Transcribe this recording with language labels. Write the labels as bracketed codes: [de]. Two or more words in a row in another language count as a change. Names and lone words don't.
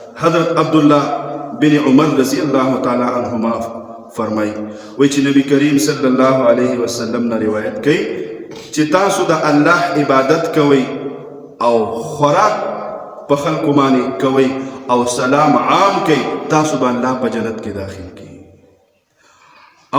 [ps] حضرت عبداللہ بن عمر [ar] رضی اللہ تعالی عنہما [ps] فرمائی وی چې نبی کریم [ar] صلی الله علیه وسلم [ps] نه روایت کوي چې تاسو د الله عبادت کوئ او خوراک په خلکو باندې کوئ او سلام عام کوئ تاسو به الله په جنت کې داخل کړي.